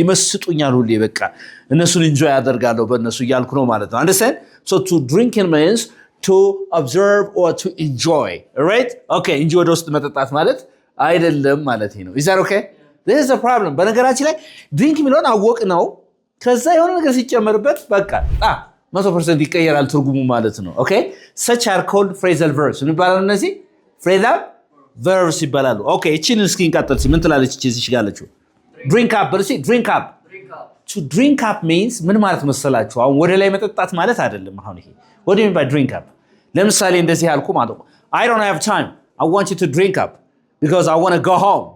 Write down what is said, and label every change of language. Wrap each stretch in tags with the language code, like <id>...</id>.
<am>ይመስጡኛል። ሁሌ በቃ እነሱን ኢንጆይ ያደርጋለሁ በእነሱ እያልኩ ነው ማለት ነው።</am> <en>Understand? So to drink in means to observe or to enjoy. Alright? Okay, enjoy</en> <am>ወደ ውስጥ መጠጣት ማለት አይደለም ማለት ነው።</am> <en>Is that okay? This is a problem.</en> <am>በነገራችን ላይ ድሪንክ የሚለውን አወቅ ነው። ከዛ የሆነ ነገር ሲጨመርበት በቃ 100% ይቀየራል ትርጉሙ ማለት ነው። Okay?</am> <en>Such are called phrasal verbs.</en> <am>ምን ይባላሉ እነዚህ? Phrasal verbs ይባላሉ። Okay, እቺን እስኪ እንቀጥል። ምን ትላለች እቺ እዚህ ጋር አለችው?</am> <en>Drink up. በርሲ drink up. To drink up means</en> <am>ምን ማለት መሰላችሁ? አሁን ወደ ላይ መጠጣት ማለት አይደለም። አሁን ይሄ</am> <en>what do you mean by drink up?</en> <am>ለምሳሌ እንደዚህ ያልኩ ማለት ነው።</am> <en>I don't have time. I want you to drink up because I want to go home.</en>